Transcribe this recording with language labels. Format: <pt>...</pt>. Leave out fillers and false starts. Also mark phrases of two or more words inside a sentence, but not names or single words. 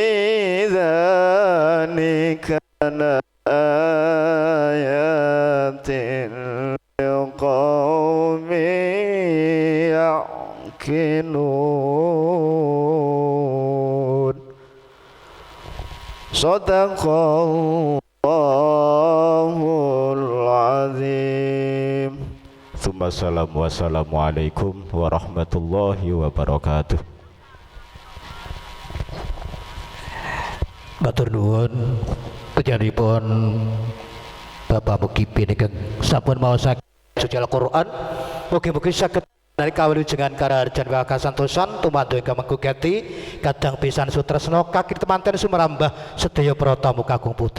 <ar>ذلك لآيات لقوم يعقلون صدق الله العظيم ثم السلام والسلام عليكم ورحمة الله وبركاته.</ar> <jv>Matur nuwun panjenenganipun Bapak Mukipi niki sampun maosaken suci Al-Qur'an. Mugi-mugi saged nari kawilujengan karaharjan kasantosan tumandha ingkang menggugati kadang pisan sutresna kaki temanten sumerambah sedaya para tamu kakung putri.</jv>